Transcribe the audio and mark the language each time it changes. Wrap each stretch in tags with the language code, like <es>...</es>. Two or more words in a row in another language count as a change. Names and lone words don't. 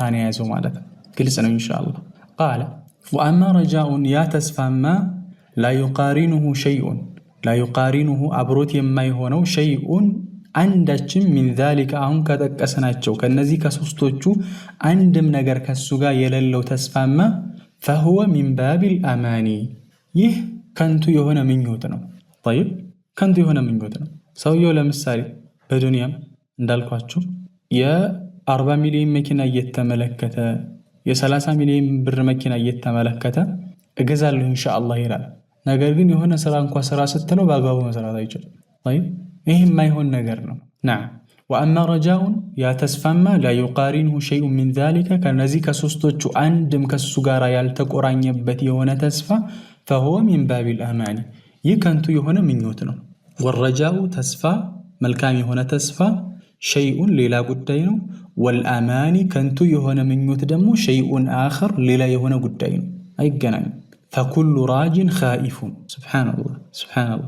<am>ነው የያዘው ማለት ነው። ግልጽ ነው ኢንሻአላህ።</am> <ar>قال وأما رجاء</ar> <am>ያ ተስፋማ</am> <ar>لا يقارنه شيء لا يقارنه</ar> <am>አብሮት የማይሆነው ሸይኡን አንዳችም</am> <ar>من ذلك</ar> <am>አሁን ከጠቀስናቸው ከነዚህ ከሶስቶቹ አንድም ነገር ከሱ ጋር የሌለው ተስፋማ</am> <ar>فهو من باب الأماني</ar> <am>ይህ ከንቱ የሆነ ምኞት ነው። ጠይብ ከንቱ የሆነ ምኞት ነው። ሰውየው ለምሳሌ በዱንያም እንዳልኳችሁ የ40 ሚሊዮን መኪና እየተመለከተ የ30 ሚሊዮን ብር መኪና እየተመለከተ እገዛለሁ ኢንሻአላህ ይላል። ነገር ግን የሆነ ስራ እንኳን ስራ ስትለው በአግባቡ መስራት አይችልም። طيب ይህ የማይሆን ነገር ነው።</am> <ar>نعم واما رجاء</ar> <am>ያ ተስፋማ</am> <ar>لا يقارنه شيء من ذلك</ar> <am>ከነዚህ ከሶስቶቹ አንድም ከሱ ጋር ያልተቆራኘበት የሆነ ተስፋ</am> <ar>فهو من باب الاماني</ar> <am>ይህ ከንቱ የሆነ ምኞት ነው። والرجاء ተስፋ መልካም የሆነ ተስፋ ሸይኡን ሌላ ጉዳይ ነው። ወልአማኒ ከንቱ የሆነ ምኞት ደግሞ</am> <ar>شيء آخر</ar> <am>ሌላ የሆነ ጉዳይ ነው፣ አይገናኝም።</am> <ar>فكل راج خائف سبحان الله سبحان الله።</ar>